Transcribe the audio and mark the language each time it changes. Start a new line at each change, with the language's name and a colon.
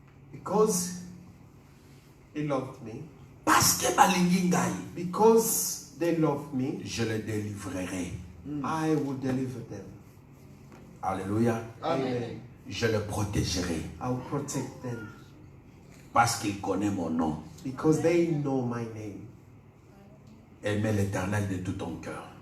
English: Because he loved me.
French: Parce que
Lingala: balingi ngai.
English: Because they loved me.
French: Je les délivrerai.
English: I will deliver them. Alléluia. Amen.
French: Je les protégerai.
English: I will protect them.
French: Parce qu'ils connaissent mon nom.
English: Because they know my name.
French: Aimez l'Éternel de tout ton cœur.